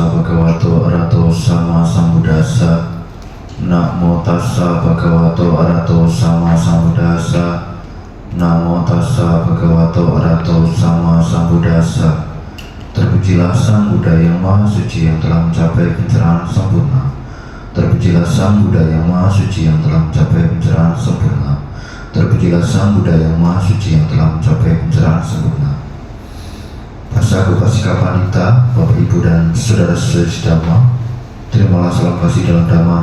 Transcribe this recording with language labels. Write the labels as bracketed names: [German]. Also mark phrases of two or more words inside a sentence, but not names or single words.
[Pali] bhagavato arahato sama sambuddhassa. Namo tassa bhagavato arahato sama sambuddhassa. Namo tassa bhagavato arahato sama sambuddhassa. [Indonesian] Terpujilah Sang Buddha yang Maha Suci yang telah mencapai pencerahan sempurna. Terpujilah Sang Buddha yang Maha Suci yang telah mencapai pencerahan sempurna. Terpujilah Sang Buddha yang Maha Suci yang telah mencapai pencerahan sempurna. [Pali] Rasaku Pasika Panita, [Indonesian] Bapak Ibu dan saudara-saudari Dhamma, terimalah salam kasih dalam Dhamma.